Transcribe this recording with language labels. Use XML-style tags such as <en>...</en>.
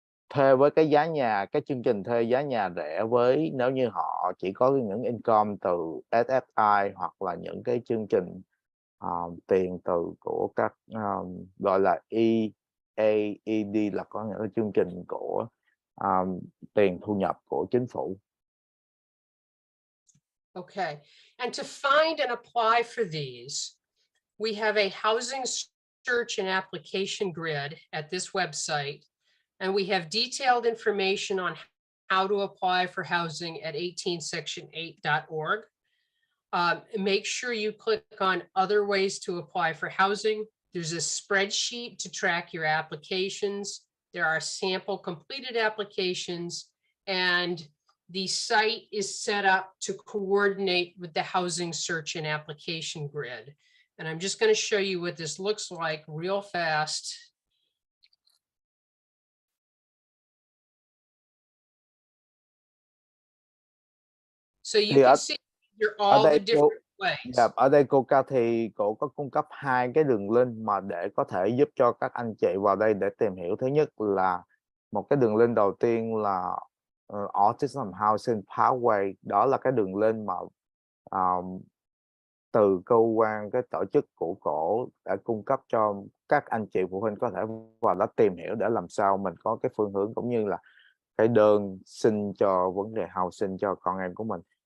<vi>thuê với cái giá nhà, cái chương trình thuê giá nhà rẻ với nếu như họ chỉ có những income từ SSI, hoặc là những cái chương trình tiền từ của các gọi là EAED, là có những cái chương trình của tiền thu nhập của chính phủ.</vi> <en>Okay, and to find and apply for these, we have a housing search and application grid at this website, and we have detailed information on how to apply for housing at 18section8.org. Make sure you click on other ways to apply for housing. There's a spreadsheet to track your applications. There are sample completed applications, and the site is set up to coordinate with the housing search and application grid. And I'm just going to show you what this looks like real fast. So you can see you're all the different ways.</en> <vi>Dạ, ở đây cô Cathy cổ có cung cấp 2 cái đường link mà để có thể giúp cho các anh chị vào đây để tìm hiểu. Thứ nhất là một cái đường link đầu tiên là Autism Housing Pathway, đó là cái đường link mà từ cơ quan cái tổ chức của cổ đã cung cấp cho các anh chị phụ huynh có thể vào đó tìm hiểu để làm sao mình có cái phương hướng cũng như là cái đơn xin cho vấn đề housing cho con em của mình.</vi>